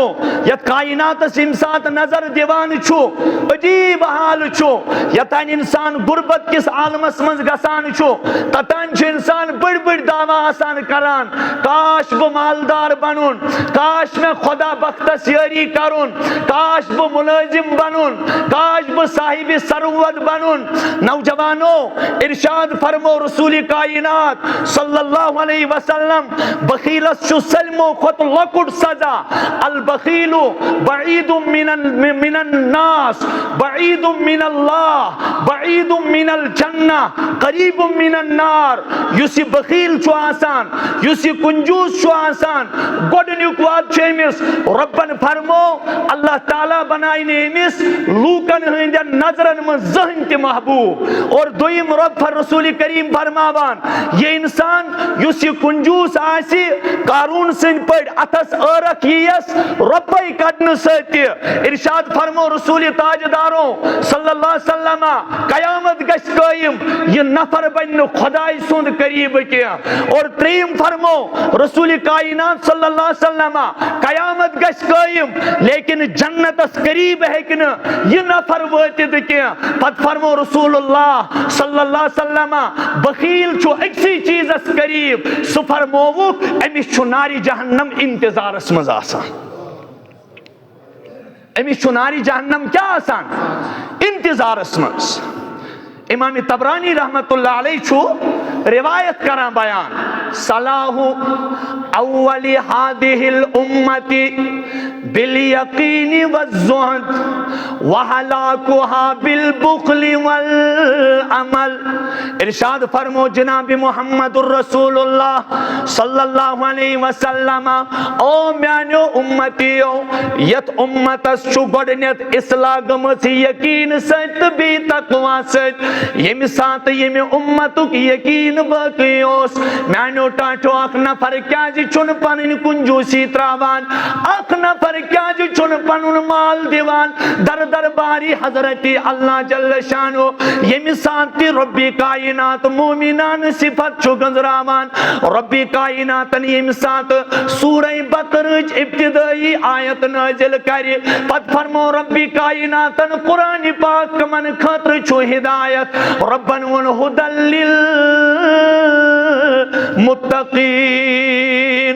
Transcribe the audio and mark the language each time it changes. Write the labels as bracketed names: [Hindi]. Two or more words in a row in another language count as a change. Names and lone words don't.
[Kashmiri] یتھ کائناتس ییٚمہِ ساتہٕ نظر دِوان چھُ عجیب حال چھُ، یوٚتانۍ انسان غربت کِس عالمس منٛز گژھان چھُ توٚتانۍ چھُ انسان بٔڑۍ بٔڑۍ دعوا آسان کران، کاش بہٕ مالدار بنُن، کاش مےٚ خدا بختس یٲری کرُن، کاش بہٕ مُلٲزم بنُن، کاش بہٕ صاحبِ ثروت بنُن۔ نوجوانو، ارشاد فرمو رسول کائنات صلی اللہ علیہ وسلم، بخیلس چھُ سلمو کھۄتہٕ لۄکُٹ سزا [Arabic] البخیل بعید من الناس بعید من اللہ بعید من الجنہ قریب من النار. [Kashmiri] یُس یہِ بخیل چھُ آسان یُس یہِ کنجوٗس چھُ آسان گۄڈٕنیُک وعدٕ چھُ أمِس رۄبن فرمو اللہ تعالیٰ بنایہِ نہٕ أمِس لوٗکن ہٕنٛدٮ۪ن نظرن منٛز زٕہٕنۍ تہِ محبوٗب. اور دوٚیِم رۄب رسول کریم فرماوان یہِ اِنسان یُس یہِ کنجوٗس آسہِ قارون سٕنٛدۍ پٲٹھۍ اتھس ٲرکھ یییس رۄپے کڑنہٕ سۭتۍ تہِ ارشاد فرمو رسول تاجدارو صلی اللہ علیہ وسلم قیامت گژھِ قٲیِم یہِ نفر بنہِ نہٕ خۄداے سُنٛد قریٖبہٕ کینٛہہ. اور ترٛیٚیِم فرمو رسول کائنات صلی اللہ علیہ وسلم قیامت گژھِ قٲیِم لیکن جنتس قریٖب ہیٚکہِ نہٕ یہِ نفر وٲتِتھ کینٛہہ. پتہٕ فرمو رسول اللہ صلی اللہ علیہ وسلم بخیل چھُ أکسٕے چیٖزس قریٖب سُہ فرمووُکھ أمِس چھُ نارِ جہنم انتظارس منٛز آسان. أمِس چھُ نارِ جہنم کیٛاہ آسان انتظارس منٛز. امام طبرانی رحمت اللہ علیہ چھُ روایت کران بیان [Arabic] صلاح اول هذه الامة بالیقین والزہد وہلاکها بالبخل والعمل. [Kashmiri] ارشاد فرمو جناب محمد الرسول اللہ صلی اللہ علیہ وسلم او میانیو امتیو یت امتس چھُ گۄڈٕنیتھ اصلاح گٔمٕژ یقین سۭتۍ تہٕ بیٚیہِ تقوا سۭتۍ. ییٚمہِ ساتہٕ ییٚمہِ اُمتُک یقیٖن باقٕے اوس میانیو ٹاٹھو اکھ نفر کیازِ چھُنہٕ پنٕنۍ کنجوٗسی تراوان اکھ نفر کیازِ چھُنہٕ پنُن مال دِوان در درباری حضرت اللہ جل شانو ییٚمہِ ساتہٕ تہِ رۄبِ کائنات مومنانہٕ صفت چھُ گنٛزراوان رۄبِ کائناتن ییٚمہِ ساتہٕ سورہ بقرٕچ ابتدٲئی آیت نٲزِل کرِ پتہٕ فرمو رۄبِ کائناتن قرآن پاک کمن خٲطرٕ چھُ ہدایت ربن وون [Arabic] ہدل للمتقین.